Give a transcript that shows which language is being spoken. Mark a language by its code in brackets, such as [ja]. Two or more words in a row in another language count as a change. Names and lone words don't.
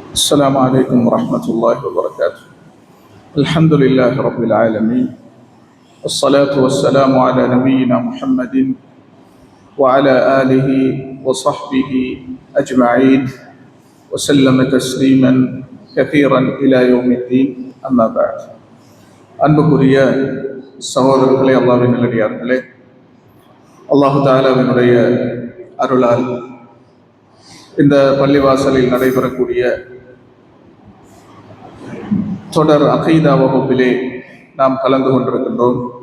[ar] السلام عليكم ورحمة الله وبركاته. الحمد لله رب العالمين، والصلاة والسلام على نبينا محمد وعلى آله وصحبه أجمعين وسلم تسليما كثيرا إلى يوم الدين. أما بعد. [ta] அன்புக்குரிய சகோதரர்களே, அல்லாஹ்வின் நல்லடியார்களே, அல்லாஹு தஆலாவினுடைய அருளால் இந்த பள்ளிவாசலில் நடைபெறக்கூடிய தொடர் அகீதா வகுப்பிலே நாம் கலந்து கொண்டிருக்கின்றோம்.